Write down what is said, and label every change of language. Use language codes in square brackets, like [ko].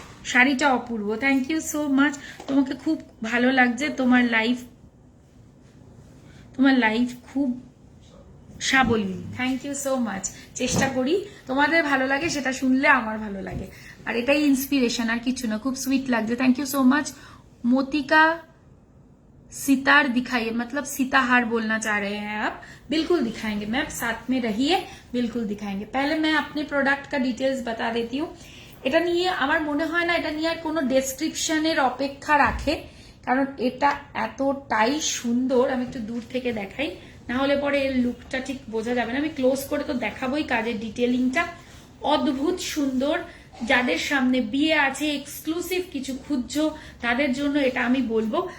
[bn] শাড়িটা অপূর্ব, thank you so much. তোমাকে খুব ভালো লাগছে, তোমার লাইফ খুব সাবলীল, থ্যাংক ইউ সো মাচ। চেষ্টা করি তোমাদের ভালো লাগে, সেটা শুনলে আমার ভালো লাগে, আর এটাই ইন্সপিরেশন, আর কিছু না। খুব সুইট লাগছে, thank you so much. [hi] मोतिका sitar दिखाइए, मतलब सीताहार बोलना चाह रहे हैं आप? बिल्कुल दिखाएंगे मैम, साथ में रहिए, बिल्कुल दिखाएंगे। पहले मैं अपने प्रोडक्ट का डिटेल्स बता देती हूँ। [bn] এটা নিয়ে আমার মনে হয় না এটা নিয়ে আর কোনো ডেসক্রিপশনের অপেক্ষা রাখে, কারণ এটা এতটাই সুন্দর। আমি একটু দূর থেকে দেখাই, না হলে পরে এর লুকটা ঠিক বোঝা যাবে না। আমি ক্লোজ করে তো দেখাবোই কাজের ডিটেলিংটা। অদ্ভুত সুন্দর, যাদের সামনে বিয়ে আছে, এক্সক্লুসিভ কিছু খুঁজছো তাদের জন্য এটা আমি বলবো।